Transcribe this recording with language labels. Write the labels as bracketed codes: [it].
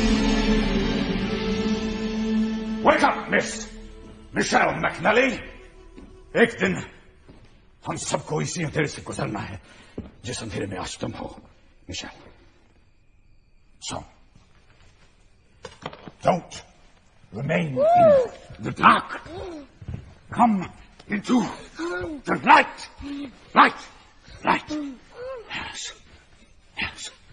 [en] Wake up, Miss Michelle McNally. [hi] एक दिन हम सबको इसी अंधेरे से गुजरना है जिस अंधेरे में आज तुम हो, Michel. [en] So, don't remain in the dark. Come into the light. Light. Light. Yes. Yes.